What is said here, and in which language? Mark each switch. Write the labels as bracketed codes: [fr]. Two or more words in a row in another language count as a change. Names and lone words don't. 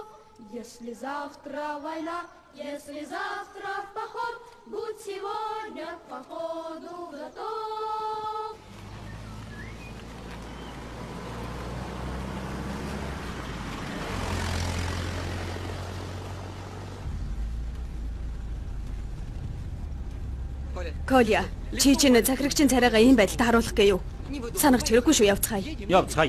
[ru] Если завтра война, если завтра в поход, будь сегодня к походу готов. [mn] Коля, чи чинь захирагчийн царайгаа ийм байдалд харуулах гээ юу? Санах хэрэггүй шүү, явцгаая.